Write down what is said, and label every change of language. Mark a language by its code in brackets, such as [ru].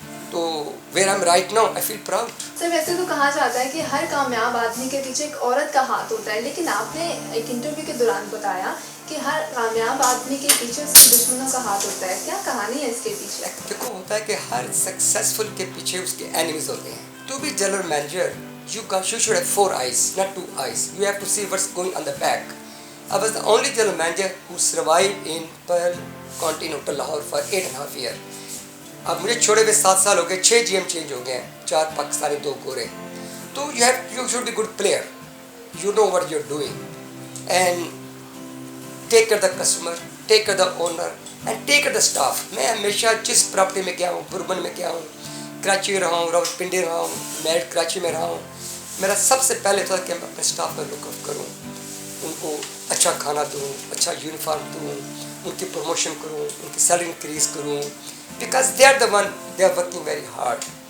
[en] تو where I am right now I feel proud. [ur] سر ویسے تو کہا جاتا ہے کہ ہر کامیاب آدمی کے پیچھے ایک عورت کا ہاتھ ہوتا ہے, لیکن آپ نے ایک انٹرویو کے دوران بتایا کہ ہر کامیاب آدمی کے پیچھے اس کے دشمنوں کا ہاتھ ہوتا ہے. کیا کہانی ہے اس کے پیچھے؟ دیکھو ہوتا ہے کہ ہر سکسیزفل کے پیچھے اس کے اینیمیز ہوتے ہیں. [en] To be general manager you should have 4 eyes, not 2 eyes. You have to see what's going on the back. I was the only general manager who survived in Pearl Continental Hotel Lahore for 8.5 years. [ur] اب مجھے چھوڑے ہوئے 7 سال ہو گئے, 6 جی M change ہو گئے ہیں, 4 پاکستانی 2 گورے. [en] تو you should be good player. You know what you're doing. And take care of the customer, take care of the owner, and take care of the staff. [ur] میں ہمیشہ جس پراپرٹی میں گیا ہوں, بربن میں گیا ہوں, کراچی رہا ہوں, راول پنڈی رہا ہوں, میرٹ کراچی میں رہا ہوں, میرا سب سے پہلے تھا کہ میں اپنے اسٹاف پر لک آف کروں, ان کو اچھا کھانا دوں, اچھا یونیفارم دوں, ان کی پروموشن کروں, ان کی سیلری انکریز کروں, [en] Because they are the one, they are working very hard.